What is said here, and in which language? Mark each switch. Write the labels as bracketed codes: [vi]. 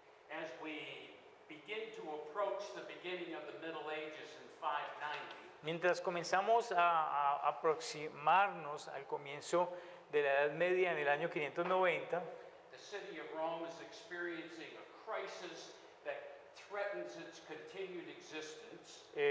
[en] As we begin to approach the beginning of the Middle Ages in 590, [es] Mientras comenzamos a aproximarnos al comienzo de la Edad Media en el año 590, [en] the city of Rome is experiencing a crisis that threatens its continued existence.